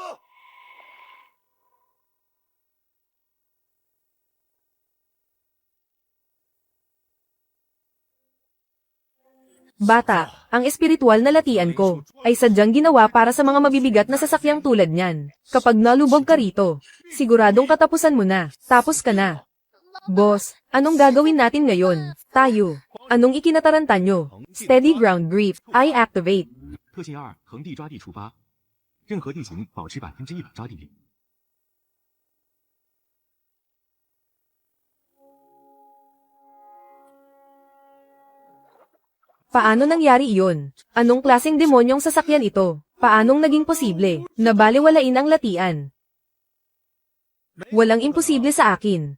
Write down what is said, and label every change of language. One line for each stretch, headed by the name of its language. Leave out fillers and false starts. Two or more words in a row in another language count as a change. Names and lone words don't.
Filipino: Bata, ang espiritual na latian ko, ay sadyang ginawa para sa mga mabibigat na sasakyang tulad niyan. Kapag nalubog ka rito, siguradong katapusan mo na, tapos ka na. Boss, anong gagawin natin ngayon? Tayo. Anong ikinataranta nyo?
English: Steady ground grip, I activate.
Chinese: 特性2，横地抓地触发，任何地形保持100%抓地力。
Filipino: Paano nangyari iyon? Anong klaseng demonyong sasakyan ito? Paanong naging posible? Nabaliwalain ang latian. Walang imposible sa akin.